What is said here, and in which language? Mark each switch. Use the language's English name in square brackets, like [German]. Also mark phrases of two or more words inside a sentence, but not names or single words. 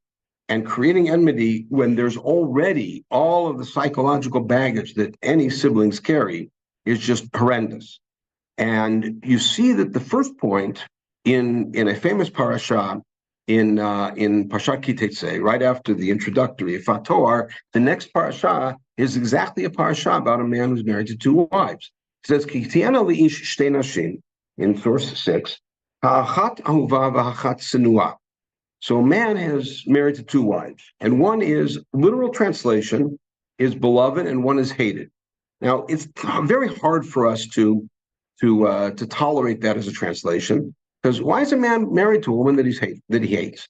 [English] And creating enmity when there's already all of the psychological baggage that any siblings carry is just horrendous. And you see that the first point in a famous parasha in Parshat Ki Tetzei, right after the introductory Fatoar, the next parasha is exactly a parasha about a man who's married to two wives. It says, [Hebrew] כי תהיין לאיש שתי נשים, [English] in source 6, [Hebrew] האחת אהובה והאחת שנואה. [English] So a man is married to two wives, and one is, literal translation, is beloved and one is hated. Now, it's very hard for us to to tolerate that as a translation. Because why is a man married to a woman that he hates?